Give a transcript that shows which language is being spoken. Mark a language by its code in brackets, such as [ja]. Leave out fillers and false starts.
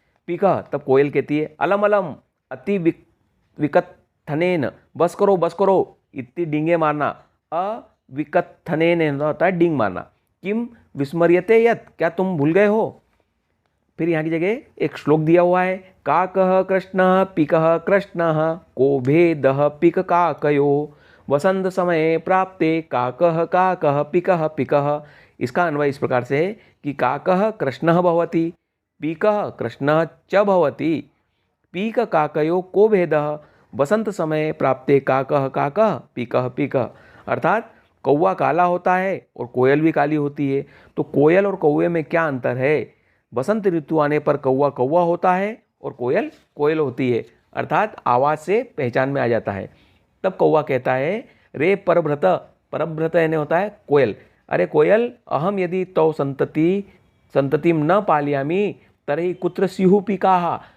[hi] पीकः, तब कोयल कहती है, [sa] अलम अलम अति विकथनेन, [hi] बस करो इतनी डींगे मारना। अविकथनेन होता है डींग मारना। [sa] किम विस्मर्यते यत, [hi] क्या तुम भूल गए हो? फिर यहाँ की जगह एक श्लोक दिया हुआ है, [sa] काकः कृष्णः पिकः कृष्णः को भेदः पिक काकयो वसंत समय प्राप्ते काकः काकः पिकः पिकः। [hi] इसका अन्वय इस प्रकार से है कि [sa] काकः कृष्णः भवति, पीकः कृष्णः च भवति, पीक काकयो को भेदः, वसंत समय प्राप्ते काकः काकः पीकः पीकः। [hi] अर्थात कौवा काला होता है और कोयल भी काली होती है, तो कोयल और कौवे में क्या अंतर है? बसंत ऋतु आने पर कौवा कौवा होता है और कोयल कोयल होती है, अर्थात आवाज़ से पहचान में आ जाता है। तब कौवा कहता है [sa] रे परभ्रत, [hi] परभ्रत यानी होता है कोयल, अरे कोयल [sa] अहम यदि तौ संततिम न पालयामी तरही कुत्र स्युः पीकाः।